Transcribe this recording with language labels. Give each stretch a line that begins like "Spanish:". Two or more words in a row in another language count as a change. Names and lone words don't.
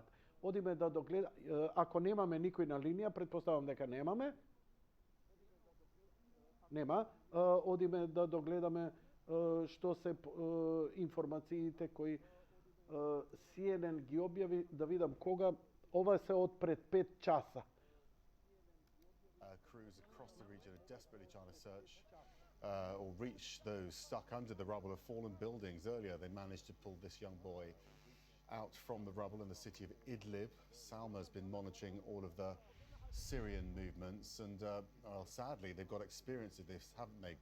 Macedonian: Одиме да догледа, ако немаме никој на линија, претпоставам дека немаме. Нема. Одиме да догледаме што се информациите кои CNN ги објави, да видам кога. Ова се од пред 5 часа.
English: Crews across the region are desperately trying to search or reach those stuck under the rubble of fallen buildings. Earlier, they managed to pull this young boy out from the rubble in the city of Idlib. Salma's been monitoring all of the Syrian movements, and well, sadly, they've got experience of this, haven't they?